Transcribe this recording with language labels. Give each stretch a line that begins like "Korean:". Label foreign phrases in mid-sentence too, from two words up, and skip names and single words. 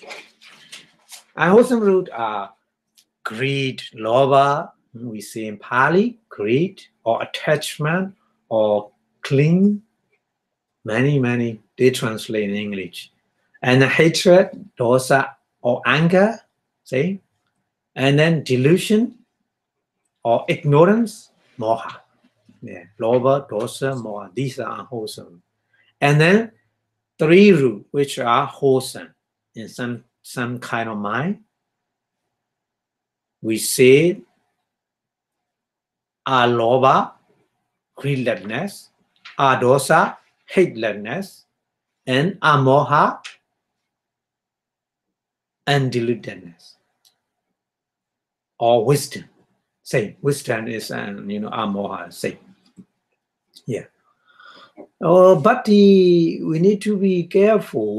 English: Unwholesome roots are greed, lobha, we say in Pali, greed or attachment or cling. Many, they translate in English. And hatred, dosa or anger, say. And then delusion or ignorance, moha.
Pali: Yeah, lobha, dosa, moha.
English: These are unwholesome. And then 3 roots, which are wholesome in some kind of mind. We say alobha, greediness, adosa, hatelessness, and amoha, and deludedness, or wisdom. Same, wisdom is amoha, same. Yeah. Oh, but we need to be careful.